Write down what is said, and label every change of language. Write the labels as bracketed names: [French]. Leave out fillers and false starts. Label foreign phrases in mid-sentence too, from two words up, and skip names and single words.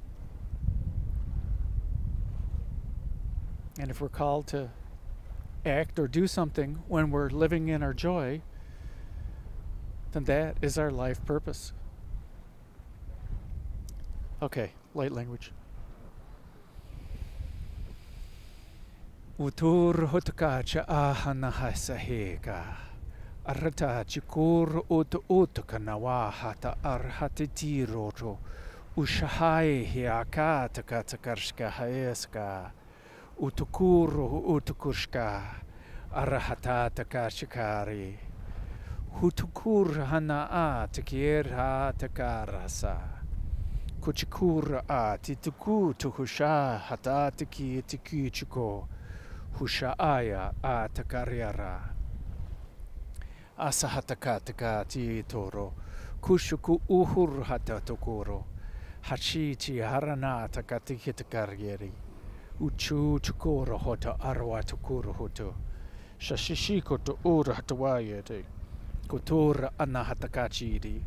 [English] And if we're called to act or do something when we're living in our joy, then that is our life purpose. Okay, light language. Utur hutkacha ahana saheka. Arata chikur utuka nawahata arhatitiroto. Ushahai hiakata katakarshka haeska. Utukuru utukushka. Arahatata kashikari. Hutukur hanaa tekira tekarasa. Kuchikur a tituku tuhusha hatatiki tikichiko. Hushaaya a takariara. Asahatakataka ti toro. Kushuku uhur hatatokoro. Hachiti harana takatikitakaryeri. Uchu chukoro hota arwa tukuru hoto. Shashishiko to ura hatawayete. Kutura anahatakachiri.